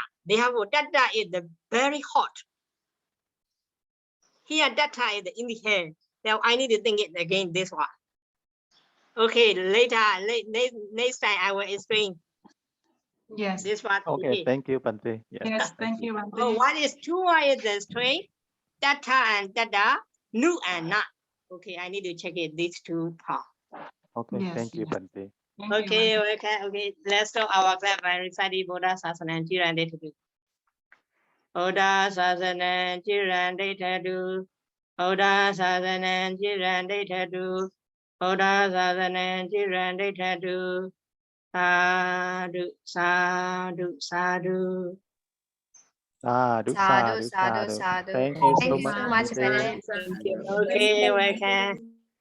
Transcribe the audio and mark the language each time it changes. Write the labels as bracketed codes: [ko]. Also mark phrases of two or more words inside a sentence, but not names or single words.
[en] Therefore, Tata is the very hot. Here, Tata is the in the hell. Now I need to think it again. This one. Okay, next time I will explain. Yes. This one. Okay, thank you, Bhante. Yes, thank you, Bhante. Oh, what is two is the straight? Tata and Tata, nu and na. Okay, I need to check it. These two parts. Okay, Yes, thank you, yes. Bhante. Thank you, Okay, Bhante. okay. Let's start our class by reciting [pi] Buddha Sasana Jirandetadu. Buddha Sasana Jirandetadu. Buddha Sasana Jirandetadu. Buddha Sasana Jirandetadu. Sadhu, sadhu, sadhu. Sadhu, Sadhu, sadhu, sadhu, sadhu. sadhu. [en] Thank you Thank so you much, so much, Bhante. Bhante. Okay, welcome.